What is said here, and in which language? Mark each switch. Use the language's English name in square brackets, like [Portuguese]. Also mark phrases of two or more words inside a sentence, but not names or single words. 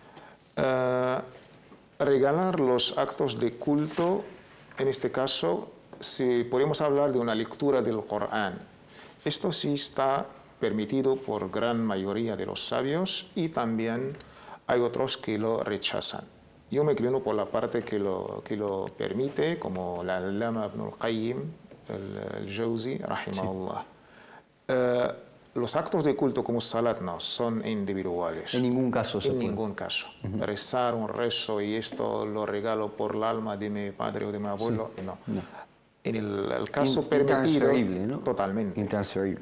[Spanish] Regalar los actos de culto, en este caso, si podemos hablar de una lectura del Corán, esto sí está permitido por gran mayoría de los sabios, y también hay otros que lo rechazan. Yo me inclino por la parte que lo permite, como la [Arabic] علامة ابن القيم الجوزي رحمه الله. [Spanish] Los actos de culto como salat no son individuales. En ningún caso se En puede. ningún caso. Rezar un rezo y esto lo regalo por el alma de mi padre o de mi abuelo, no. En el caso permitido, ¿no? totalmente. Intransferible.